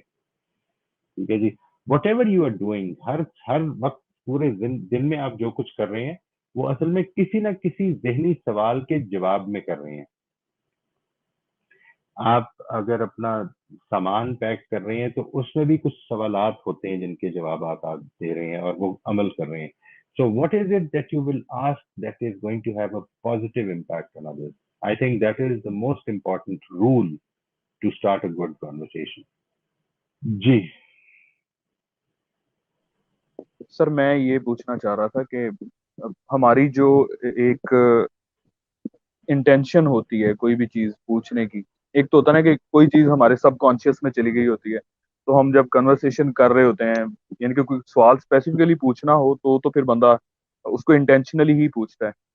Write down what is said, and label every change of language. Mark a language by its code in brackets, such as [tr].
[hi] ठीक है जी। [en] whatever you are doing, [hi] हर हर वक्त पूरे दिन में आप जो कुछ कर रहे हैं वो असल में किसी ना किसी जहनी सवाल के जवाब में कर रहे हैं। आप अगर अपना सामान पैक कर रहे हैं तो उसमें भी कुछ सवालात होते हैं जिनके जवाब आप दे रहे हैं और वो अमल कर रहे हैं। [en] So what is it that you will ask that is going to have a positive impact on others? I think that is the most important rule to start a good conversation. जी। [hi] Sir मैं ये पूछना चाह रहा था कि हमारी जो एक इंटेंशन होती है कोई भी चीज पूछने की, एक तो होता है ना कि कोई चीज हमारे सबकॉन्शियस में चली गई होती है, तो हम जब कन्वर्सेशन कर रहे होते हैं, यानी कि कोई सवाल स्पेसिफिकली पूछना हो तो फिर बंदा उसको इंटेंशनली ही पूछता है।